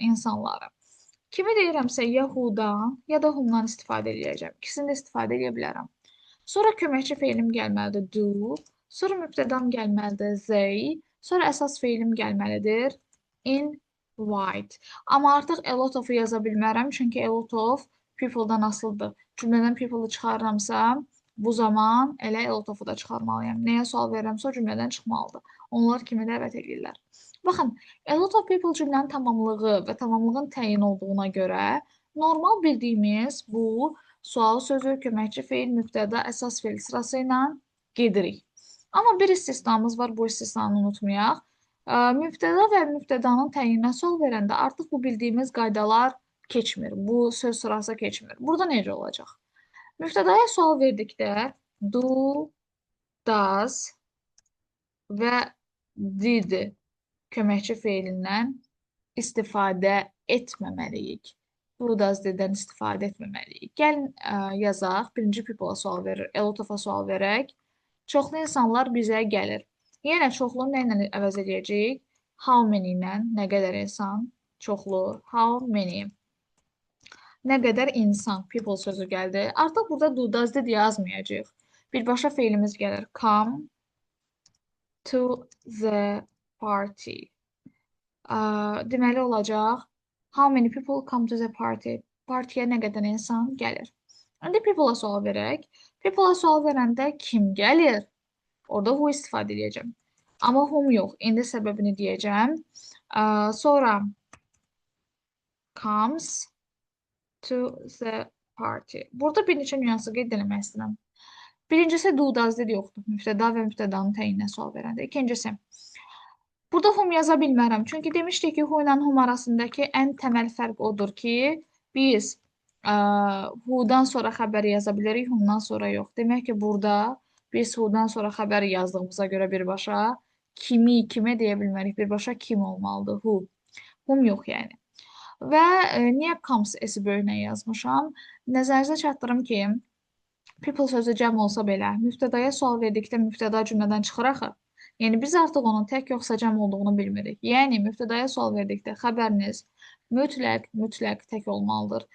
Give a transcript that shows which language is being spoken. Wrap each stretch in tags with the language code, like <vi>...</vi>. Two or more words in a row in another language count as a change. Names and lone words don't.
<az>İnsanları. Kimi deyirəmsə ya who-dan, ya da whom-dan istifadə edəcəm. İkisini də istifadə edə bilərəm. Sonra köməkçi feilim gəlməlidir do. Sonra mübtədam gəlməlidir they. Sonra əsas feilim gəlməlidir invite. Amma artıq</az> <en>a lot of-u</en> <az>yaza bilmərəm, çünki</az> <en>a lot of people-dan</en> <az>asılıdır. Cümlədən people-u çıxarıramsa, bu zaman elə</az> <en>a lot of-u</en> <az>da çıxarmalıyam. Nəyə sual verirəmsə, o cümlədən çıxmalıdır. Onlar kimi dəvət edirlər? Baxın,</az> <en>a lot of people</en> <az>cümlənin tamamlığı və tamamlığın təyin olduğuna görə normal bildiyimiz bu sual sözü, köməkçi feil, mübtəda, əsas feil sırası ilə gedirik. Amma bir istisnamız var, bu istisnanı unutmayaq. Mübtəda və mübtədanın təyininə sual verəndə artıq bu bildiyimiz qaydalar keçmir. Bu söz sırası keçmir. Burada necə olacaq? Mübtədaya sual verdikdə</az> <en>do, does</en> <az>və did köməkçi feilindən istifadə etməməliyik.</az> <en>Do, does, diddən</en> <az>istifadə etməməliyik. Gəlin yazaq. Birinci people-a sual verir.</az> <en>A lot of-a</en> <az>sual verək. Çoxlu insanlar bizə gəlir. Yenə çoxlu nə ilə əvəz edəcəyik?</az> <en>How many</en> <az>ilə, nə qədər insan? Çoxlu,</az> <en>how many.</en> <az>Nə qədər insan, people sözü gəldi. Artıq burada</az> <en>do, does, did</en> <az>yazmayacaq. Birbaşa feilimiz gəlir.</az> <en>Come to the party.</en> <az>Deməli olacaq,</az> <en>how many people come to the party?</en> <az>Partiyə nə qədər insan gəlir? İndi people-a sual verək. People-a sual verəndə kim gəlir? Orada who istifadə edəcəm. Amma whom yox. İndi səbəbini deyəcəm.</az> <en>Sonra comes to the party.</en> <az>Burada bir neçə nüansı qeyd etmək istəyirəm. Birincisi</az> <en>do, does, did</en> <az>yoxdur. Mübtəda və mübtədanın təyininə sual verəndə. İkincisi, burada whom yaza bilmərəm. Çünki demişdik ki, who ilə whom arasındakı ən təməl fərq odur ki, biz who-dan sonra xəbəri yaza bilərik, whom-dan sonra yox. Demək ki, burada biz who-dan sonra xəbəri yazdığımıza görə birbaşa kimi, kimə deyə bilmərik. Birbaşa kim olmalıdır? Who. Whom yox yəni. Və niyə comes s-i böyüklə yazmışam? Nəzərinizə çatdırım ki, people sözü cəm olsa belə, mübtədaya sual verdikdə mübtəda cümlədən çıxır axı. Yəni biz artıq onun tək yoxsa cəm olduğunu bilmirik. Yəni mübtədaya sual verdikdə xəbəriniz mütləq tək olmalıdır.</az>